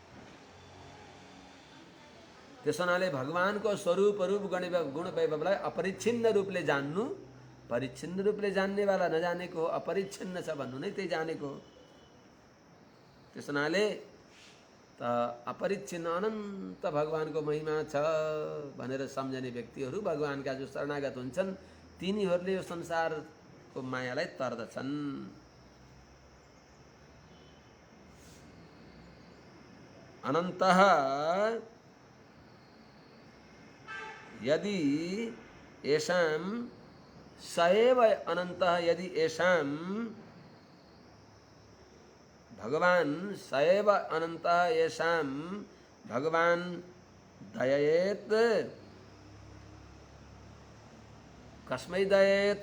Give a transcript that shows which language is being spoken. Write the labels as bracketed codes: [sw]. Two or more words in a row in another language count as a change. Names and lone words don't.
[ne] त्यसो हुनाले भगवानको स्वरूप रूप गुण वैभवलाई अपरिच्छिन्न रूपले जान्नु, परिच्छिन्न रूपले जान्नेवाला नजानेको हो, अपरिच्छिन्न छ भन्नु नै त्यही जानेको हो। त्यसो हुनाले त अपरिच्छिन्न अनन्त भगवानको महिमा छ भनेर सम्झने व्यक्तिहरू भगवानका जो शरणागत हुन्छन् तिनीहरूले यो संसारको मायालाई तर्दछन्। [sa] अनन्तः यदि येषां सएव अनन्तः, यदि येषां भगवान् सएव अनन्तः येषां भगवान् दयेत, कस्मै दयेत?